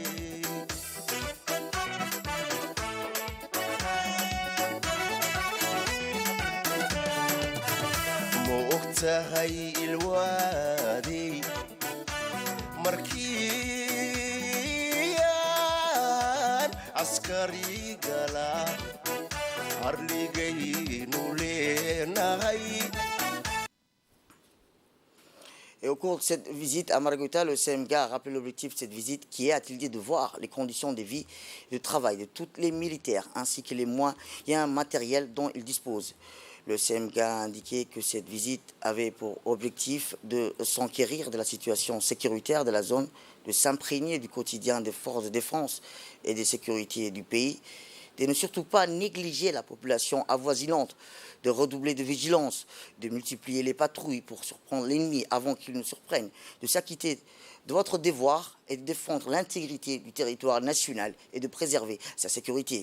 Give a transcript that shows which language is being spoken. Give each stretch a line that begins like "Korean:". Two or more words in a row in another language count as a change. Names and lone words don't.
Somali: ma ogtahay ilwaadey markiiyaan askari gala arligaynu leenahay.
French: Et au cours de cette visite à Maragota, le CMG a rappelé l'objectif de cette visite qui est, a-t-il dit, de voir les conditions de vie et de travail de tous les militaires ainsi que les moyens matériels dont ils disposent. Le CMG a indiqué que cette visite avait pour objectif de s'enquérir de la situation sécuritaire de la zone, de s'imprégner du quotidien des forces de défense et de sécurité du pays, de ne surtout pas négliger la population avoisinante, de redoubler de vigilance, de multiplier les patrouilles pour surprendre l'ennemi avant qu'il ne surprenne, de s'acquitter de votre devoir et de défendre l'intégrité du territoire national et de préserver sa sécurité.